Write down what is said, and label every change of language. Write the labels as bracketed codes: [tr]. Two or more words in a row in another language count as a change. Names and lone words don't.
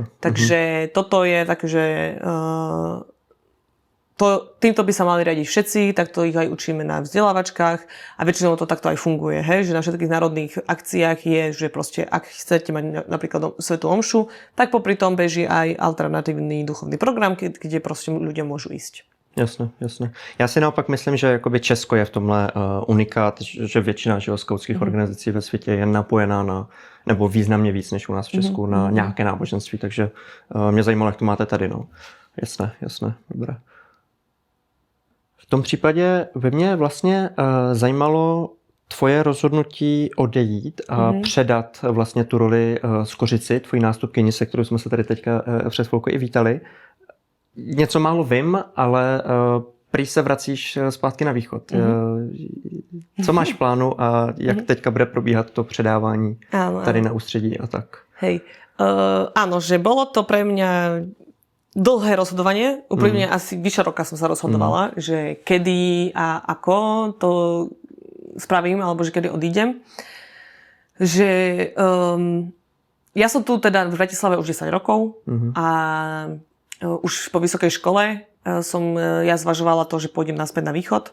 [sk] Takže toto je také, že týmto by sa mali riadiť všetci, takto ich aj učíme na vzdelávačkách a väčšinou to takto aj funguje, hej? Že na všetkých národných akciách je, že proste ak chcete mať napríklad svätú omšu, tak popri tom beží aj alternatívny duchovný program, kde proste ľudia môžu ísť. Jasné. [cs] Já si naopak myslím, že jakoby Česko je v tomhle unikát, že většina skautských organizací ve světě je napojená nebo významně víc než u nás v Česku na nějaké náboženství, takže mě zajímalo, jak to máte tady. [sk] No. Jasné, dobré. [cs] V tom případě by mě vlastně zajímalo tvoje rozhodnutí odejít a předat vlastně tu roli Skořici, tvojí nástupkyni, se kterou jsme se tady teďka před chvilkou i vítali. Něco málo vím, ale prý se vracíš zpátky na východ. Co máš v plánu a jak teďka bude probíhat to předávání tady na ústředí a tak? [sk] Hej, áno, že bolo to pre mňa dlhé rozhodovanie. Úprimne asi vyše roka som sa rozhodovala, že kedy a ako to spravím, alebo že kedy odídem. Že ja som tu teda v Bratislave už 10 rokov a už po vysokej škole som ja zvažovala to, že pôjdem naspäť na východ.